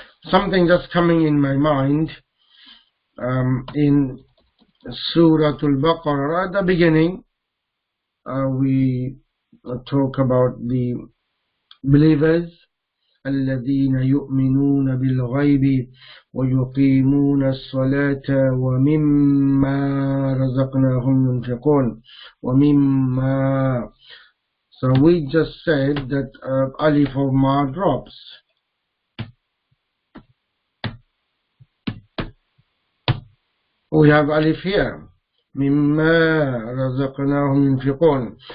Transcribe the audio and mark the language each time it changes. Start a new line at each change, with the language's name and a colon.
English: Something just coming in my mind. In Surah Al-Baqarah, at the beginning, we talk about the believers.
Arabic: الذين يؤمنون بالغيب ويقيمون الصلاة ومما رزقناهم ينفقون. ومما.
English: So we just said that alif of ma drops. We have alif here.
Arabic: مما رزقناهم ينفقون.